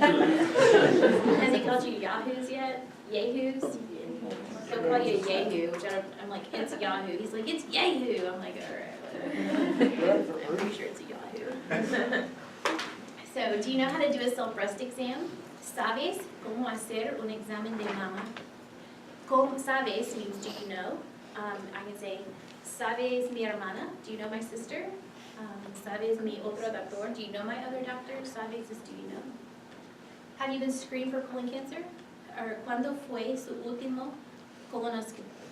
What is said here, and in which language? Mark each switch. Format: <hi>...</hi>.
<en>Has he called you yahoos yet? Yahoos? He'll call you a yahoo, which I'm like, it's Yahoo. He's like, it's Yahoo. I'm like, all right, whatever. I'm pretty sure it's a Yahoo. So, do you know how to do a self-breast exam?</en> <es>¿Sabes cómo hacer un examen de mama? ¿Cómo sabes</es> <en>means do you know? I can say,</en> <es>¿sabes mi hermana?</es> <en>Do you know my sister?</en> <es>¿Sabes mi otro doctor?</es> <en>Do you know my other doctor? ¿Sabes is do you know? Have you been screened for colon cancer?</en> <es>Or ¿cuándo fue su último colonoscopy?</es>